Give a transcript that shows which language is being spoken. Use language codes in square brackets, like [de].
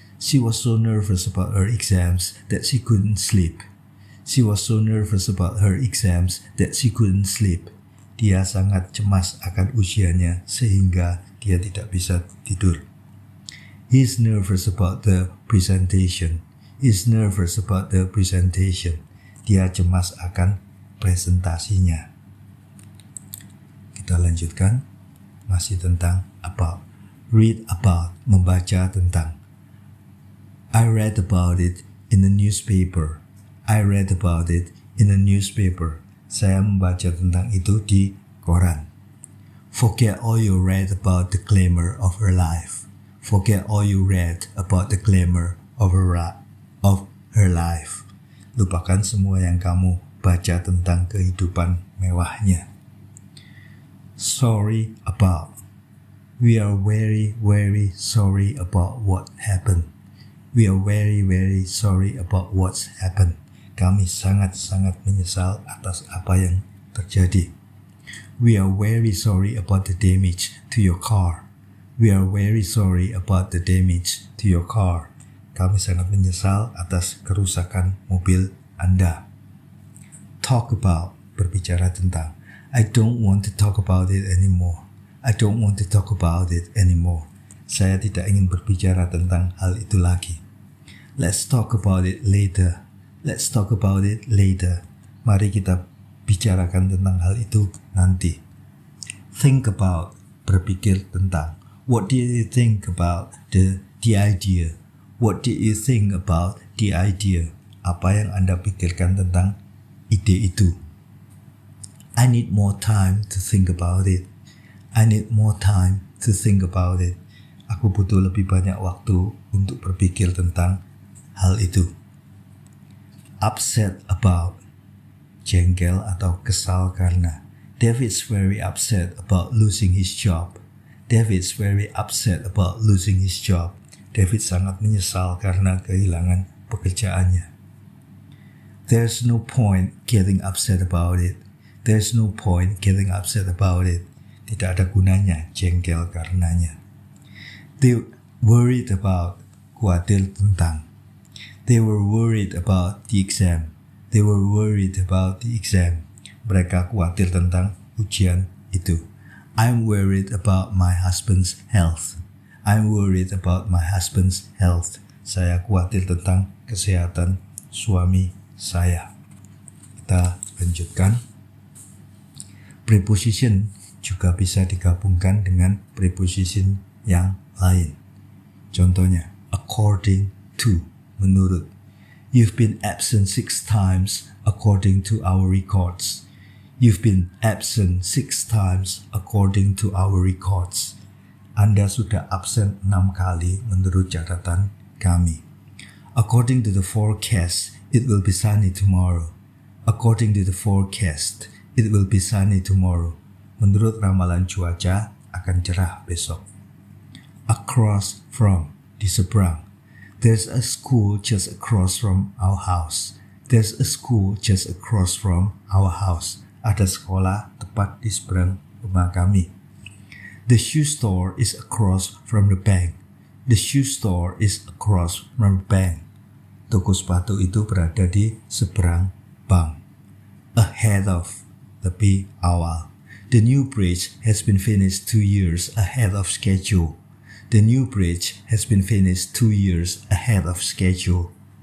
[en] She was so nervous about her exams that she couldn't sleep. She was so nervous about her exams that she couldn't sleep. [id] Dia sangat cemas akan ujiannya sehingga dia tidak bisa tidur. [en] He's nervous about the presentation. He's nervous about the presentation. [id] Dia cemas akan presentasinya. Kita lanjutkan. Masih tentang about. Read about, membaca tentang. [en] I read about it in the newspaper. I read about it in the newspaper. [id] Saya membaca tentang itu di koran. [en] Forget all you read about the glamour of her life. Forget all you read about the glamour of her life. [id] Lupakan semua yang kamu baca tentang kehidupan mewahnya. [en] Sorry about. We are very, very sorry about what happened. We are very, very sorry about what's happened. [id] Kami sangat-sangat menyesal atas apa yang terjadi. [en] We are very sorry about the damage to your car. We are very sorry about the damage to your car. [id] Kami sangat menyesal atas kerusakan mobil Anda. Talk about, berbicara tentang. [en] I don't want to talk about it anymore. I don't want to talk about it anymore. [id] Saya tidak ingin berbicara tentang hal itu lagi. [en] Let's talk about it later. Let's talk about it later. [id] Mari kita bicarakan tentang hal itu nanti. [en] Think about, berpikir tentang. What did you think about the idea? What did you think about the idea? [id] Apa yang Anda pikirkan tentang ide itu? [en] I need more time to think about it. I need more time to think about it. [id] Aku butuh lebih banyak waktu untuk berpikir tentang hal itu. Upset about, jengkel atau kesal karena. [en] David's very upset about losing his job. David's very upset about losing his job. [id] David sangat menyesal karena kehilangan pekerjaannya. [en] There's no point getting upset about it. There's no point getting upset about it. [id] Tidak ada gunanya jengkel karenanya. They worried about, khawatir tentang. [en] They were worried about the exam. They were worried about the exam. [id] Mereka khawatir tentang ujian itu. [en] I'm worried about my husband's health. I'm worried about my husband's health. [id] Saya khawatir tentang kesehatan suami saya. Kita lanjutkan. Preposition juga bisa digabungkan dengan preposition yang lain. Contohnya, according to, menurut. [en] You've been absent 6 times according to our records. You've been absent 6 times according to our records. [id] Anda sudah absen 6 kali menurut catatan kami. [en] According to the forecast, it will be sunny tomorrow. According to the forecast, it will be sunny tomorrow. [id] Menurut ramalan cuaca, akan cerah besok. [en] Across from, di seberang. There's a school just across from our house. There's a school just across from our house. [id] Ada sekolah tepat di seberang rumah kami. [en] The shoe store is across from the bank. The shoe store is across from the bank. [id] Toko sepatu itu berada di seberang bank. Ahead of, lebih awal. [en] The new bridge has been finished 2 years ahead of schedule. The new bridge has been finished 2 years ahead of schedule.